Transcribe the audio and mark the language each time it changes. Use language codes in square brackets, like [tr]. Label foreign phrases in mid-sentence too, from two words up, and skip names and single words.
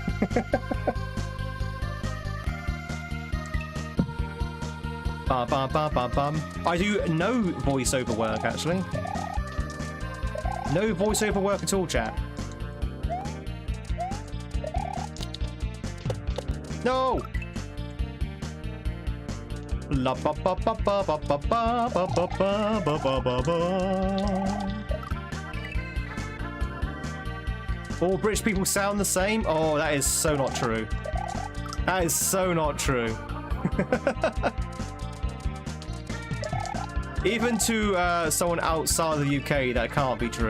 [en] I do no voiceover work, actually. No voiceover work at all, chat. No! La ba ba ba ba ba ba ba ba ba ba ba ba ba. All British people sound the same? Oh, that is so not true. That is so not true. Even to someone outside of the UK, that can't be true.